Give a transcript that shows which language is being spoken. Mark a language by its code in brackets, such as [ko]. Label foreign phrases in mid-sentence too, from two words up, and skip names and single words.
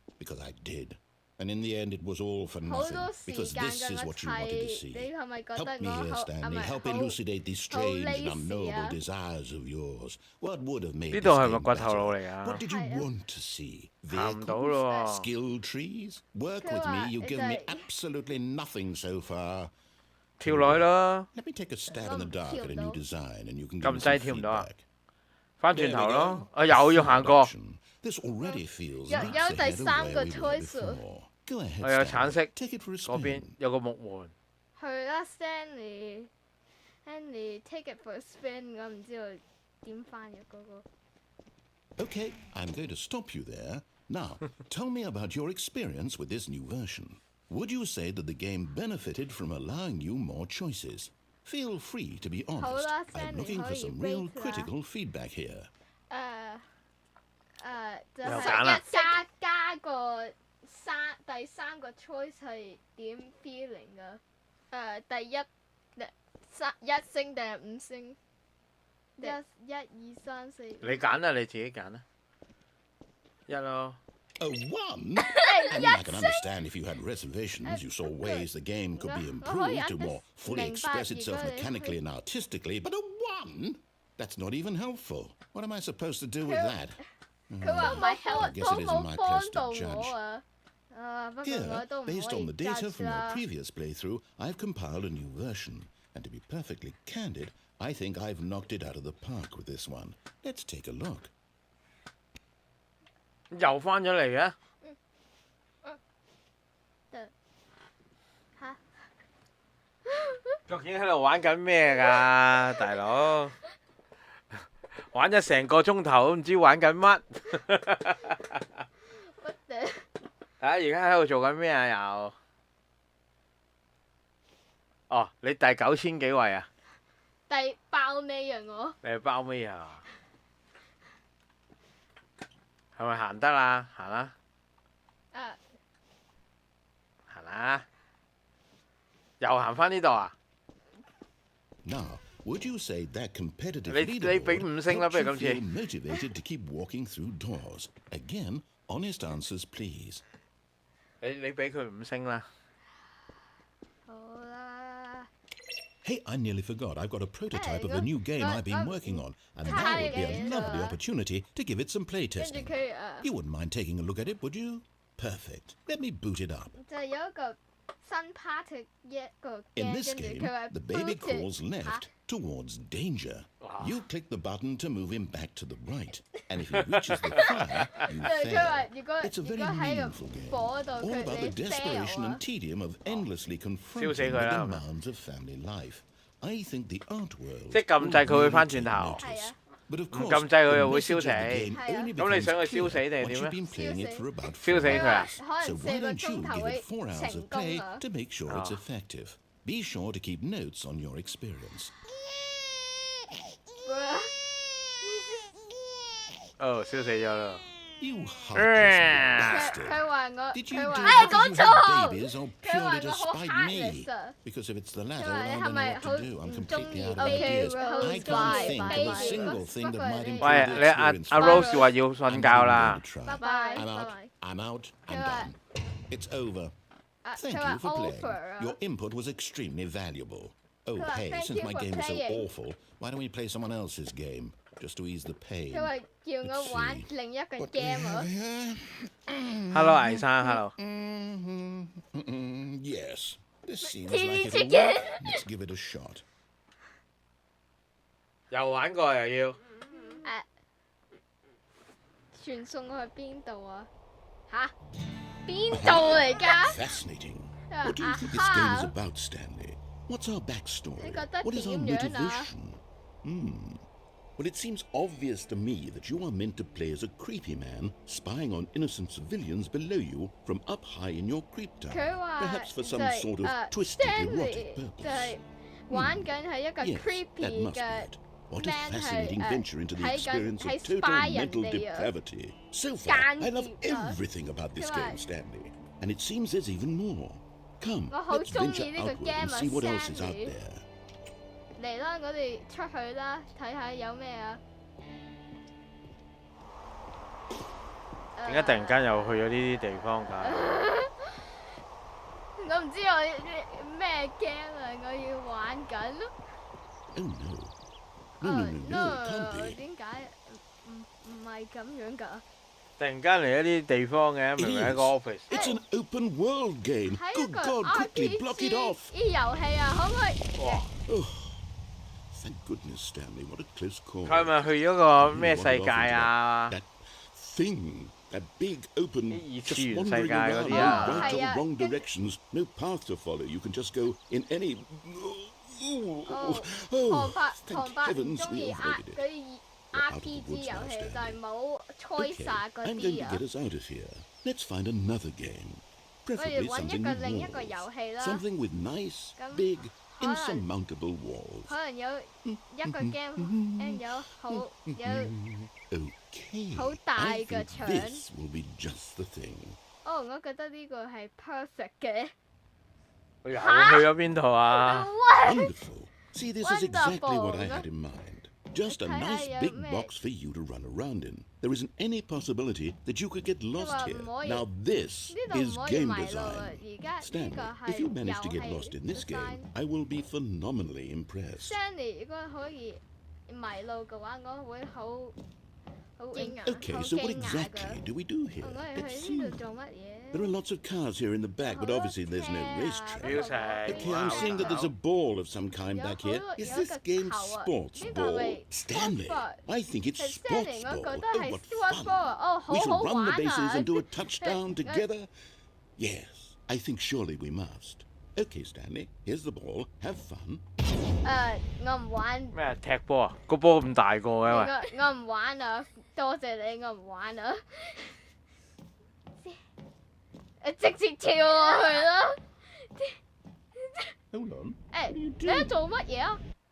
[en] Because I did. And in the end, it was all for [yue] 好 [en] nothing. [yue] 多時 [en] Because [yue] 間 [en] this [yue] 咁 [en] is [yue] 樣 [en] what you wanted to [yue] 睇， [en] see. [yue] 你係咪覺 [en] Help [yue] 得 [en] me [yue] 我 [en] here, [yue] 好 [en] Stanley. [yue] 係 [en] Help [yue] 咪好 [en] elucidate these strange and lazy unknowable [yue] 啊？ [en] desires of yours. What would have made [yue] 呢 [en] this [yue] 度係咪 [en] game [yue] 掘頭路 [en] better? [yue] 嚟啊 [en] What？did you [yue] 係啊。 [en] want to see? [yue] 行唔到 [en] Vehicles? [yue] 咯喎。 [en] Skill trees? Work [yue] 佢 [en] with [yue] 話 [en] me. You've given me [yue] 就係 [en] absolutely nothing so far. [yue] 跳落去咯， [en] Let me take a stab in the dark at a new design, and you can [yue] 撳 [en] give me [yue] 掣 [en] some [yue] 跳唔到啊 [en] feedback.？ [yue] 翻轉頭咯，啊又要行過， [en] This already feels [yue] 有 [en] leaps [yue] 有 [en] ahead [yue] 第 [en] of [yue] 三 [en] where [yue] 個 [en] we were [yue] choice [en] before. Go ahead, [yue] 我有橙色 [en] Stanley. Take it for a [yue] 嗰邊 [en] spin. [yue] 有個木門，去啦 ，Stanley。 [en] Stanley take it for a spin， [yue] 我唔知道點翻譯嗰個。 [en] Okay, I'm going to stop you there. Now, tell me about your experience with this new version. Would you say that the game benefited from allowing you more choices? Feel free to be honest. [yue] 啦 [en] I'm [yue] Stanley， [en] looking [yue] 可 [en] for [yue] 以 [en] some real [yue] rate 啦。 [en] critical feedback here. [yue] 就又係揀啦加個第三個 choice 係點 feeling 噶？第一星定係五星？一二三四。你揀啦，你自己揀啦，一咯。 [en] A one? I mean, I can understand if you had reservations, you saw ways the game could be improved to more fully express itself mechanically and artistically, but a one? That's not even helpful. What am I supposed to do with that? [yue] 佢話唔係 [en] I guess it isn't [yue] 冇 [en] my [yue] 幫 [en] place [yue] 到 [en] to [yue] 我 [en] judge. [yue] 啊！不過我 [en] Here, [yue] 都唔可 [en] based [yue] 以 [en] on the data [yue] judge [en] from your [yue] 啦。 [en] previous playthrough, I've compiled a new version. And to be perfectly candid, I think I've knocked it out of the park with this one. Let's take a look. [yue] 又翻咗嚟嘅，嚇！究竟喺度玩緊咩㗎，大佬？玩咗成個鐘頭都唔知玩緊乜。乜嘢？啊！而家喺度做緊咩啊？又哦，你第9000幾位啊？第爆尾啊我！你係包尾啊？係咪行得啦？行啦，行啦，又行翻呢度啊？ [en] Now, would you say that competitive [yue] 你俾5星啦， [en] leaderboard [yue] 不如 [en] helps [yue] 今 [en] you [yue] 次。 [en] feel motivated to keep walking through doors? Again, honest answers, please. [yue] 你俾佢5星啦。好啦。 [en] Hey, I nearly forgot. I've got a prototype of a Hey, new game no, I've been no, working on, and no, now would be a no, lovely no. opportunity to give it some [yue] 跟住 [en] playtesting. [yue] 佢 [en] You wouldn't mind taking a look at it, would you? Perfect. Let me boot it up. [yue] 就有一個新 part 一個 [en] In [yue] game， [en] this [yue] 跟住 [en] game, [yue] 佢話 [en] the baby boot it crawls left towards danger. You click the button to move him back to the right, and if he reaches the fire, you [yue] 就佢話 [en] fail. [yue] 如果 [en] It's a [yue] 如 [en] very [yue] 果喺 [en] meaningful [yue] 個 [en] game, [yue] 火度 [en] all [yue] 佢 [en] about the [yue] 你 [en] desperation [yue] fail [en] and [yue] 啊， [en] tedium of endlessly confronting the [yue] 燒死佢啦。 [en] demands of family life. I think the art world [yue] 即係撳掣佢會翻轉頭。 [en] will really take [yue] 係 [en] notice. [yue] 啊， [en] But of [yue] 唔 [en] course, [yue] 撳掣佢 [en] the [yue] 又會 [en] message [yue] 燒 [en] of [yue] 死。 [en] the game [yue] 係啊。 [en] only [yue] 咁你 [en] becomes [yue] 想佢燒死 [en] clear [yue] 定係 [en] once [yue] 點 [en] you've [yue] 啊？ [en] been playing it [yue] 燒死。 [en] for about [yue] 燒 [en] 4 [yue] 死佢啊！ [en] hours. [yue] 可 [en] So [yue] 能 [en] why [yue] 4個 [en] don't you [yue] 鐘頭 [en] give [yue] 會 [en] it 4 hours [yue] 成 [en] of [yue] 功 [en] play [yue] 啊！ [en] to make sure it's effective? Be sure to keep notes on your experience. [yue] 哦，燒死咗啦！ [en] You heartless [yue] 佢 [en] bastard. [yue] 佢話我 [en] Did you [yue] 佢 [en] do [yue] 話 [en] it [yue] 講 [en] because you [yue] 錯 [en] had babies or [yue] 佢話 [en] purely to [yue] 我好 [en] spite [yue] heartless [en] me? [yue] 啊！ [en] Because if it's the [yue] 佢 [en] latter, [yue] 話 [en] I [yue] 你 [en] don't [yue] 係 [en] know [yue] 咪 [en] what [yue] 好 [en] to do. I'm [yue] 唔中 [en] completely [yue] 意 [en] out of [yue] OK [en] ideas. [yue] Rose [en] I can't bye think of a bye single thing that might [yue] 不 [en] improve [yue] 過喂， [en] the [yue] 你阿 [en] experience. [yue] 阿 Rose 話要 [en] I'm [yue] 瞓 [en] not [yue] 覺 [en] even [yue] 啦 [en] going to。try. [yue] 拜拜 [en] I'm [yue] 拜 [en] out. [yue] 拜。 [en] I'm out. I'm Goodbye. done. It's over. Thank [yue] 佢話 [en] you for playing. [yue] offer 啊。 [en] Your input was extremely valuable. Oh, Well, hey, thank since you my for game is so playing. awful, why don't we play someone else's game? Just to ease the pain. [yue] 佢話叫我 [en] Let's [yue] 玩 [en] see. [yue] 另一個 [en] What do we [yue] game 啊 [en] have。here? [yue] Hello，倪生 ，Hello。 [en] Yes. This seems TG like it. chicken Let's give it a shot. [yue] 又玩過又要。傳送去邊度啊？吓？邊度嚟㗎？ [en] Fascinating. [yue] 佢話 [en] What do you [yue] 啊 [en] think this game is 哈 about, Stanley? What's our backstory? [yue] 你覺得 [en] What is our [yue] 點樣啊？ [en] motivation? Well, it seems obvious to me that you are meant to play as a creepy man spying on innocent civilians below you from up high in your creep tower. [yue] 佢話 [en] Perhaps for [yue] 就 [en] some [yue] 係 [en] sort of twisted [yue] Stanley [en] erotic [yue] 就 [en] purpose. [yue] 係玩緊係一個 [en] Yes, that [yue] creepy [en] must be [yue] 嘅 [en] it. What a [yue] man [en] fascinating [yue] 係 [en] venture into the [yue] 睇緊 [en] experience [yue] 喺 [en] of total [yue] spy 人 [en] mental [yue] 哋啊！ [en] depravity. So far, I love [yue] 間諜啊！ [en] everything about this [yue] 佢話 [en] game, Stanley. And it seems there's even more. Come, [yue] 我好 [en] let's [yue] 鍾 [en] venture [yue] 意呢個 [en] outward [yue] game [en] and [yue] 啊 [en] see what else is out [yue] ，Stanley。 [en] there. [yue] 嚟啦，我哋出去啦，睇下有咩啊！點解突然間又去咗呢啲地方㗎？我唔知我咩 game 啊，我要玩緊咯。 Oh no. No, it can't be. 點解唔係咁樣㗎？突然間嚟一啲地方嘅，明明喺個 office。 [en] It's an open world game. [yue] 係一 [en] Good [yue] 個 [en] God, quickly block it [yue] RPG [en] off. [yue] 啲遊戲啊，可唔可以？哇！ [en] Oh, thank goodness, Stanley. What a close call. [yue] 佢係咪去咗個咩世界啊？ [en] That thing, that big open, [yue] 啲二次 [en] just [yue] 元世 [en] wandering [yue] 界嗰 [en] around, [yue] 啲 [en] no [yue] 啊？ [en] right [yue] 係 [en] or [yue] 啊， [en] wrong [yue] 跟 [en] directions, no path to follow. You can just go in any. Oh, [yue] 旁白 [en] thank [yue] 唔 [en] heavens [yue] 中 [en] we [yue] 意 [en] avoided [yue] 嗰 [en] it. [yue] 啲 [en] We're out of the [yue] RPG [en] woods [yue] 遊 [en] now, [yue] 戲，就 [en] Stanley. [yue] 係冇 [en] Okay, [yue] choice 嗰 [en] I'm going [yue] 啲 [en] to [yue] 啊 [en] get。us out of here. Let's find another game. [yue] 我哋 [en] Preferably [yue] 揾一 [en] something [yue] 個 [en] with [yue] 另一個 [en] walls. [yue] 遊戲啦， [en] Something with nice, [yue] 咁 [en] big, [yue] 可能 [en] insurmountable walls. [yue] 可能有一個 game 有好有 [en] Okay. [yue] 好大 [en] I [yue] 嘅 [en] think [yue] 牆。 [en] this will be just the thing. [yue] 哦，我覺得呢個係 perfect 嘅。佢又去咗邊度啊？ [en] Wonderful. See, this is exactly what I Wonderful. had in mind. Just a nice Kaya, big mate. box for you to run around in. There isn't any possibility that you could get lost Well, here. moi- Now this [yue] 呢度 [en] is [yue] 唔可以 [en] game [yue] 迷路啊！ [en] design. [yue] 而家呢 [en] Stanley, [yue] 個 [en] if you [yue] 係 [en] manage to get [yue] 遊 [en] lost [yue] 戲 [en] in this game, [yue] design。 [en] I will be phenomenally impressed. [yue] Stanley 如果可以迷路嘅話，我會好驚訝， [en] Okay, [yue] 好 [en] so what [yue] 驚訝 [en] exactly [yue] 㗎。 [en] do we do here? [yue] 我 [en] Let's [yue] 哋去 [en] see. [yue] 呢度做乜嘢？ [en] There are lots of cars here in the back, but obviously there's no racetrack. Music. Okay, I'm seeing that there's a ball of some kind back here. Is this game sports ball? Stanley, I think it's [yue] 係 [en] sports [yue] Stanley，我 [en] ball. [yue] 覺得 [en] Oh, [yue] 係 [en] what sports ball fun. [yue] 啊！哦，好 [en] We [yue] 好 [en] should run [yue] 玩 [en] the bases [yue] 啊 [en] and！do a touchdown Uh, together. Yes, I think surely we must. Okay, Stanley, here's the ball. Have fun. [yue] 我唔玩，咩踢波啊？個波咁大個嘅喂！我唔玩啊！多謝你，我唔玩啊！直接跳落去啦！ [en] Hold on. [yue] 你喺度做乜嘢啊？